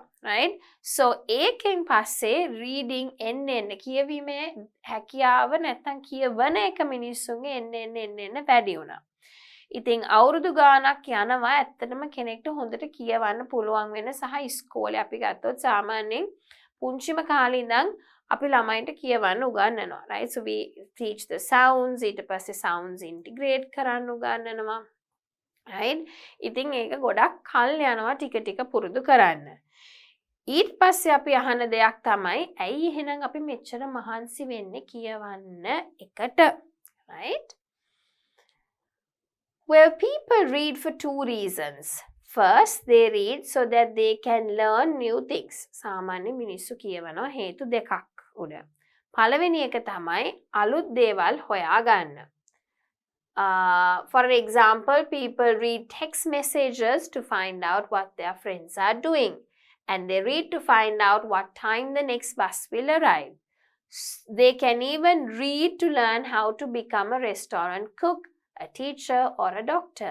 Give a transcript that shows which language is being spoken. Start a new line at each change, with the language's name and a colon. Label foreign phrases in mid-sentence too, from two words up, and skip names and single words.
English: Right? So
Sinhala: ඒකෙන් පස්සේ reading එන්න කියවීමේ හැකියාව නැත්තම් කියවන එක මිනිස්සුන්ගේ එන්න වැඩි වුණා. ඉතින් අවුරුදු ගාණක් යනවා ඇත්තටම කෙනෙක්ට හොඳට කියවන්න පුළුවන් වෙන සහ ඉස්කෝලේ අපි ගත්තොත් සාමාන්‍යයෙන් පුංචිම කාලේ ඉඳන් අපි ළමයින්ට කියවන්න උගන්වනවා.
English: Right? So we teach the sounds,
Sinhala: ඊට පස්සේ
English: sounds integrate
Sinhala: කරන්න උගන්වනවා.
English: Right?
Sinhala: ඉතින් ඒක ගොඩක් කල් යනවා ටික ටික පුරුදු කරන්න. ඊට පස්සේ අපි අහන දෙයක් තමයි ඇයි එහෙනම් අපි මෙච්චර මහන්සි වෙන්නේ කියවන්න එකට? Right?
English: Well, people read for two reasons. First, they read so that they can learn new things.
Sinhala: සාමාන්‍ය මිනිස්සු කියවනවා හේතු දෙකක් උඩ. පළවෙනි එක තමයි අලුත් දේවල් හොයාගන්න.
English: For example, people read text messages to find out what their friends are doing. And they read to find out what time the next bus will arrive. They can even read to learn how to become a restaurant cook, a teacher, or a doctor.